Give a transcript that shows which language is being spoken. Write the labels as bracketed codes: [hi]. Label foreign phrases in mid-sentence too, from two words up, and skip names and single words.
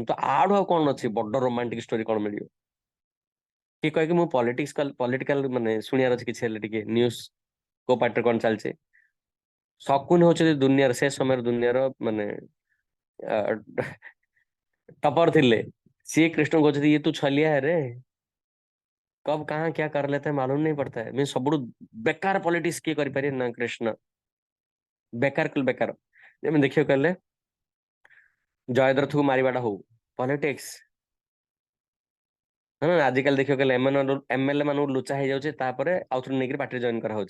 [or] ତ ଆଡୁ ଆଉ କଣ ଅଛି ବଡ [en] romantic story [or] କଣ ମିଳିବ? କିଏ କହେ କି ମୁଁ ପଲିଟିକାଲ ମାନେ ଶୁଣିବାର ଅଛି କିଛି ହେଲେ ଟିକେ ନ୍ୟୁଜ, କୋଉ ପାର୍ଟିରେ କଣ ଚାଲିଛି। ଶକୁନି ହଉଛନ୍ତି ଦୁନିଆର, ସେ ସମୟର ଦୁନିଆର ମାନେ ଟପର ଥିଲେ। ସିଏ କୃଷ୍ଣ କହୁଛନ୍ତି ଇଏ ତୁ ଛଲିଆ [hi] है रे, कब कहाँ क्या कर लेते हैं मालूम नहीं पड़ता है। [or] मैं ସବୁଠୁ ବେକାର ପଲିଟିକ୍ସ କିଏ କରିପାରିବେ ନା କୃଷ୍ଣ। ବେକାର ବେକାର। ଯେମିତି ଦେଖିବାକୁ ଗଲେ ଜୟଦ୍ରଥକୁ ମାରିବାଟା ହଉ ପଲିଟିକ୍ସ, ହଁ ଆଜିକାଲି ଦେଖିବାକୁ ଗଲେ ଏମଏଲଏ ମାନଙ୍କୁ ଲୁଚା ହେଇଯାଉଛି, ତାପରେ ଆଉ ଥରେ ନେଇକି ପାର୍ଟିରେ ଜଏନ କରାହଉଛି।